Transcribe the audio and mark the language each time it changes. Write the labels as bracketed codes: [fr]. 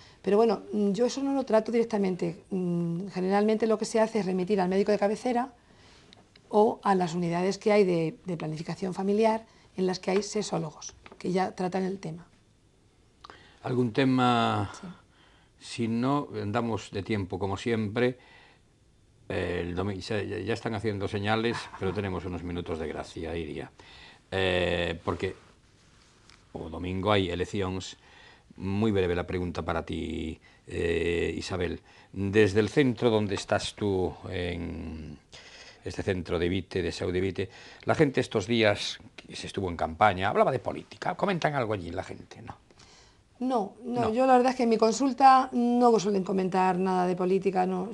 [es] Pero bueno, yo eso no lo trato directamente. Generalmente lo que se hace es remitir al médico de cabecera o a las unidades que hay de planificación familiar en las que hay sexólogos, que ya tratan el tema. ¿Algún tema? Sí. Si no, andamos de tiempo como siempre. Ya están haciendo señales, pero tenemos unos minutos de gracia, Iria. [gl] Porque o domingo hai eleccións. [es] Muy breve la pregunta para ti, Isabel. Desde el centro donde estás tú, en este centro de Vite, de Sau de Vite, la gente estos días, que se estuvo en campaña, hablaba de política. ¿Comentan algo allí la gente? No. No, yo la verdad es que en mi consulta no suelen comentar nada de política, no.